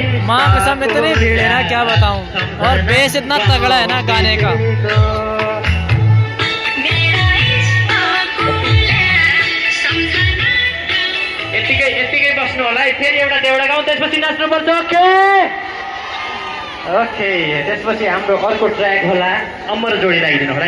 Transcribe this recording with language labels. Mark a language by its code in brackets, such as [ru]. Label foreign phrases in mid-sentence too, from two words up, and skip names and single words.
[hi] माँ कसम इतनी भीड़ है ना क्या बताऊँ, और बेस इतना तगड़ा है ना गाने का। [ne] यतिकै बस्नु होला है। फेरि एउटा देउडा गाउँ, त्यसपछि नाच्नुपर्छ। [en] okay okay, [ne] त्यसपछि हाम्रो अर्को ट्र्याक होला अमर जोडी राखिदिनु होला।